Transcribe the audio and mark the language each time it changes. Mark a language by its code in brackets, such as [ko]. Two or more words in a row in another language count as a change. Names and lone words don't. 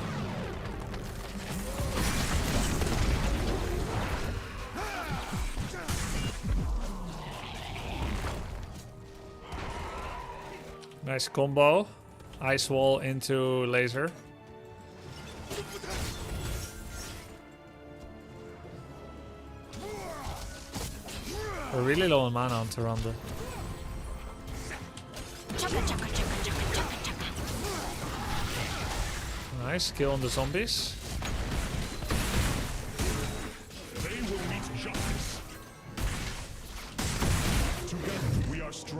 [en] Nice combo. Ice wall into laser. We're really low on mana on Tyrande. Chaka chaka chaka chaka chaka chaka. Nice kill on the zombies. They will meet justice. Together we are strong.